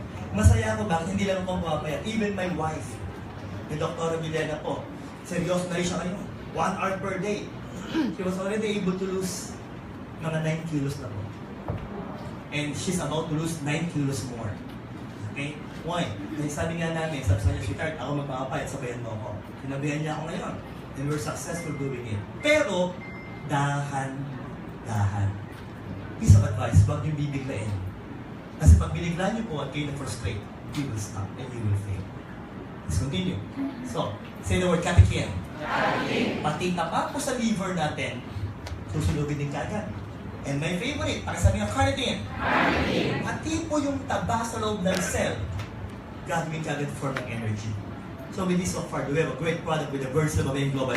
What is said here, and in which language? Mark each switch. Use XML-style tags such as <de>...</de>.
<tl>Masaya ako bakit hindi lang ako pumapayat.</tl> <en>Even my wife,</en> <tl>ni Dr. Villena po, seryoso na rin siya kayo.</tl> <en>1 hour per day. She was already able to lose</en> <tl>mga 9 kilos na po.</tl> <en>And she's about to lose 9 kilos more. Okay? Why?</en> <tl>Kasi sabi nga namin, sabi sa kanya, sweetheart, ako magpapapayat, sabayan mo ako. Sinabihan niya ako ngayon.</tl> <en>And we're successful doing it.</en> <tl>Pero, dahan-dahan.</tl> <en>Piece of advice,</en> <tl>huwag niyong bibiglain. Kasi pag binigla niyo po at kayo na-frustrate,</tl> <en>you will stop and you will fail. Let's continue. So, say the word catechin.</en> <tl>Pati tapa po sa liver natin, susunugin din kagad.</tl> <en>And my favorite,</en> <tl>pakisabi nga carnitine. Pati po yung taba sa loob ng cell, gagawin kagad for ng energy.</tl> <en>So with this so far, do we have a great product with the birds of Babayang Global?</en>